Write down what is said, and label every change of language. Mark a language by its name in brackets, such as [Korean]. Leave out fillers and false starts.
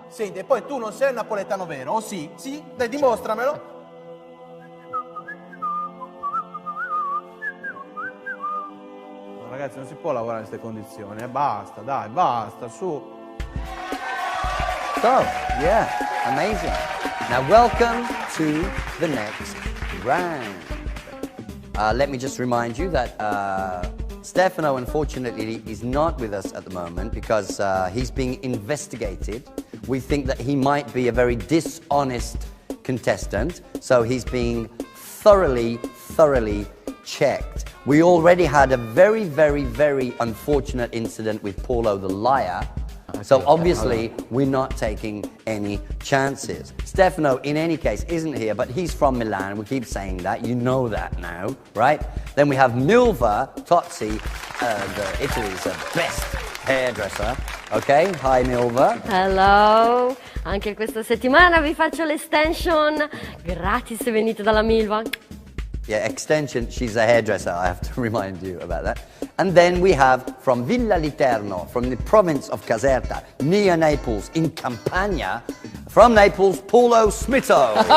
[Italian] Senti, e poi tu non sei un napoletano vero, o sì? Sì? Dai, dimostramelo. No, ragazzi, non si può lavorare in queste condizioni, basta, dai, basta, su. [English] So, yeah, amazing. Now, welcome to the next round. Let me just remind you that Stefano, unfortunately, is not with us at the moment because he's being investigated. We think that he might be a very dishonest contestant, so he's being thoroughly checked. We already had a very, very, very unfortunate incident with Paulo the liar. So obviously, we're not taking any chances. Stefano, in any case, isn't here, but he's from Milan. We keep saying that. You know that now, right? Then we have Milva Tozzi, Italy's best hairdresser. Okay, hi Milva. Hello! [Italian] Anche questa settimana vi faccio l'extension gratis se venite dalla Milva. [English] Yeah, extension, she's a hairdresser, I have to remind you about that. And then we have from Villa Literno, from the province of Caserta, near Naples, in Campania, from Naples, Paulo Smito.